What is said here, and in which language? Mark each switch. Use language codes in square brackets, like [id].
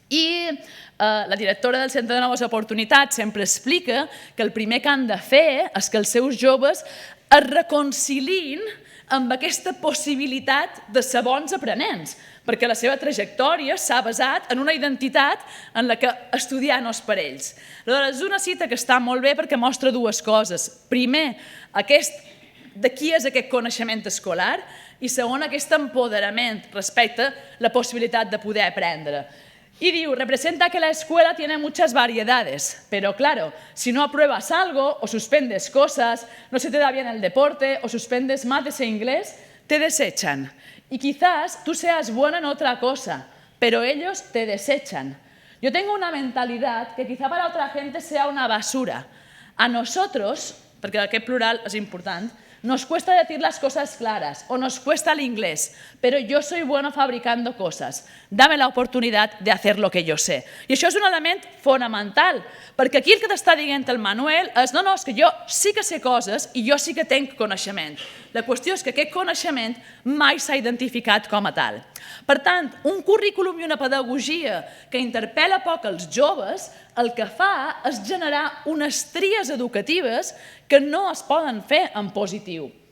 [ca] I la directora del Centre de Noves Oportunitats sempre explica que el primer que han de fer és que els seus joves es reconciliïn amb aquesta possibilitat de ser bons aprenents, perquè la seva trajectòria s'ha basat en una identitat en la que estudiar no és per ells. És una cita que està molt bé perquè mostra dues coses. Primer, de qui és aquest coneixement escolar i segon, aquest empoderament respecte a la possibilitat de poder aprendre. [es] Y [ca] diu, representa que [es] la escuela tiene muchas variedades, pero claro, si no apruebas algo o suspendes cosas, no se te da bien el deporte o suspendes mates e inglés, te desechan. Y quizás tú seas buena en otra cosa, pero ellos te desechan. Yo tengo una mentalidad que quizá para otra gente sea una basura. A nosotros, porque [ca] aquest plural es important, [es] nos cuesta decir las cosas claras o nos cuesta el inglés, pero yo soy bueno fabricando cosas. Dame la oportunidad de hacer lo que yo sé. [ca] I això és un element fonamental, perquè aquí el que t'està dient el Manuel és no, és que jo sí que sé coses i jo sí que tenc coneixement. La qüestió és que aquest coneixement mai s'ha identificat com a tal. Per tant, un currículum i una pedagogia que interpel·la poc els joves, el que fa és generar unes tries educatives que no es poden fer en positiu.